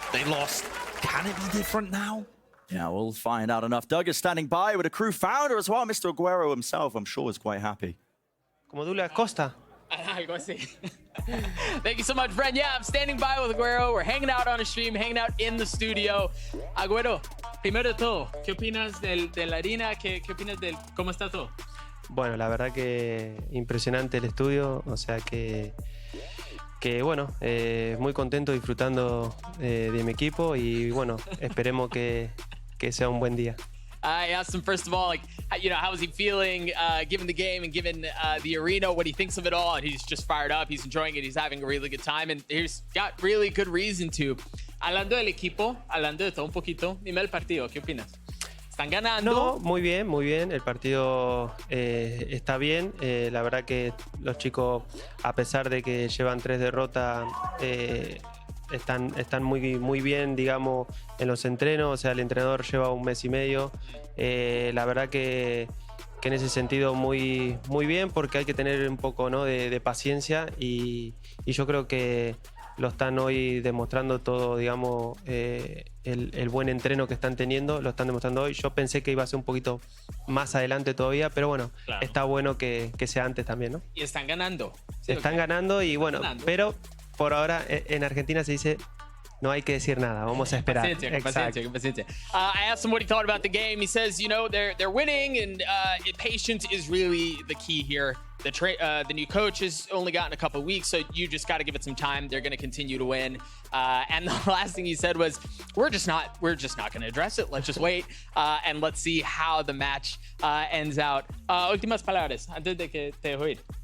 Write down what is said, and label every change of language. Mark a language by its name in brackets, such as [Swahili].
[English] They lost. Can it be different now? Yeah, we'll find out enough. Doug is standing by with a KRÜ founder as well. Mr. Aguero himself, I'm sure, is quite happy. [Spanish] Como Douglas Costa. Algo así. [English] Thank you so much, Brent. Yeah, I'm standing by with Aguero. We're hanging out on a stream, hanging out in the studio. [Spanish] Aguero, primero de todo, ¿qué opinas de la harina? ¿Qué opinas de cómo está todo? Bueno, la verdad que impresionante el estudio, o sea que bueno, muy contento disfrutando de mi equipo y bueno, esperemos que sea un buen día. [English] I asked him first of all, like, you know, how is he feeling given the game and given the arena, what he thinks of it all, and he's just fired up, he's enjoying it, he's having a really good time, and he's got really good reason to. [Spanish] Hablando del equipo, hablando de todo un poquito, dime el partido, ¿qué opinas? ¿Están ganando? No, muy bien, el partido está bien, la verdad que los chicos, a pesar de que llevan 3 derrotas, están muy bien, digamos, en los entrenos, o sea, el entrenador lleva 1 mes y medio, la verdad que en ese sentido muy bien, porque hay que tener un poco, ¿no?, de paciencia y yo creo que lo están hoy demostrando todo, digamos, el buen entreno que están teniendo, lo están demostrando hoy. Yo pensé que iba a ser un poquito más adelante todavía, pero bueno, claro, está bueno que sea antes también, ¿no? Y están ganando. Sí, están ganando y bueno, pero por ahora en Argentina se dice no hay que decir nada, vamos a esperar. Paciencia. [English] I asked him what he thought about the game. He says, you know, they're winning, and patience is really the key here. The new coach has only gotten a couple weeks, so you just got to give it some time. They're going to continue to win. And the last thing he said was, we're just not going to address it. Let's just wait and let's see how the match ends out. [Spanish] Últimas palabras antes de que te dejo ir.